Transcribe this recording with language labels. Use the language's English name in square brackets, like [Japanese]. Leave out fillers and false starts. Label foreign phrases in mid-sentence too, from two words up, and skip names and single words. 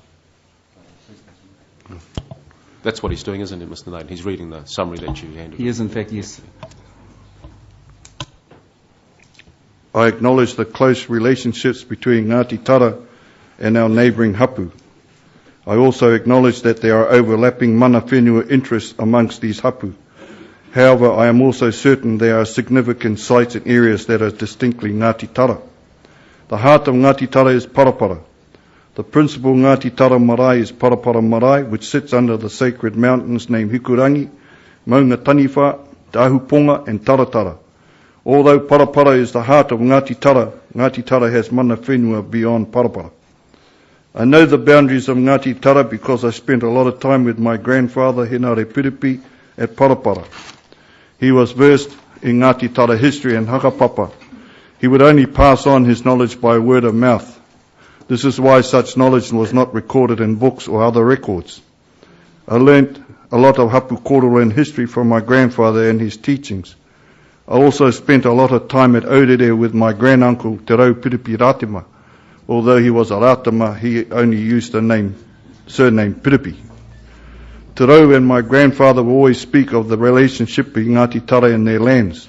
[English] That's what he's doing, isn't it, Mr. Naden? He's reading the summary that you handed. He is, in fact, yes. I acknowledge the close relationships between Ngati Tara and our neighbouring hapu. I also acknowledge that there are overlapping [Māori] mana whenua [English] interests amongst these hapu. However, I am also certain there are significant sites and areas that are distinctly Ngati Tara. The heart of Ngati Tara is Parapara. The principal Ngati Tara marae is Parapara marae, which sits under the sacred mountains named Hikurangi, Maunga Taniwha, Te Ahuponga and Taratara. Although Parapara is the heart of Ngati Tara has [Māori] mana whenua [English] beyond Parapara. I know the boundaries of Ngati Tara because I spent a lot of time with my grandfather, Henare Piripi, at Parapara. He was versed in Ngati Tara history and hakapapa. He would only pass on his knowledge by word of mouth. This is why such knowledge was not recorded in books or other records. I learnt a lot of [Māori] hapu kōrero [English] and history from my grandfather and his teachings. I also spent a lot of time at Aurere with my granduncle, Te Rau Piripi Rātima. Although he was a Rātima, he only used the surname Piripi. Te Rau and my grandfather would always speak of the relationship between Ngati Tara and their lands.